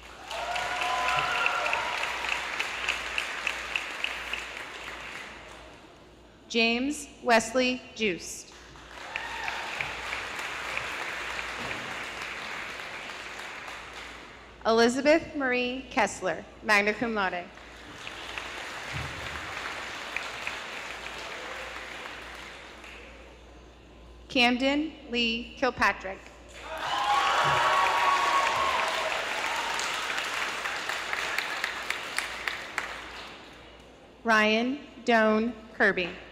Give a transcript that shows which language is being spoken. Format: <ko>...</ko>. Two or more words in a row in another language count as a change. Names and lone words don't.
<en>James Wesley Juice. Elizabeth Marie Kessler,</en> <la>magna cum laude.</la> <en>Camden Lee Kilpatrick. Ryan Doan Kirby.</en>